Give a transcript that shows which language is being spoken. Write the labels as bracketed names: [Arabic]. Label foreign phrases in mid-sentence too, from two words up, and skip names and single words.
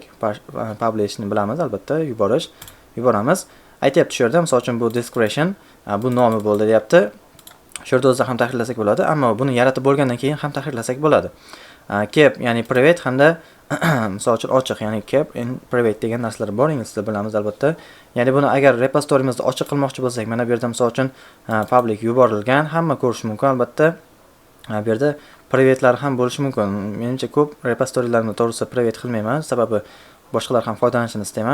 [Uzbek] Publishni bilamiz, albatta, yuboramiz. Aytayapti shu yerda, misol uchun bu description, bu nomi bo'ldi deyapti. Shu yerda o'zida ham tahrirlasak bo'ladi, ammo buni yaratib bo'lgandan keyin ham tahrirlasak bo'ladi. Keep, ya'ni private hamda misol uchun ochiq, ya'ni [English] keep in private [Uzbek] degan narsalar bor, inglizda bilamiz albatta. Ya'ni buni agar repositoriyimizni ochiq qilmoqchi bo'lsak, mana bu yerda misol uchun public yuborilgan, hamma ko'rish mumkin albatta. Bu yerda private'lar ham bo'lishi mumkin. Menimcha ko'p repositoriylarni to'g'risi private qilmayman, sababi boshqalar ham foydalanishini istayman.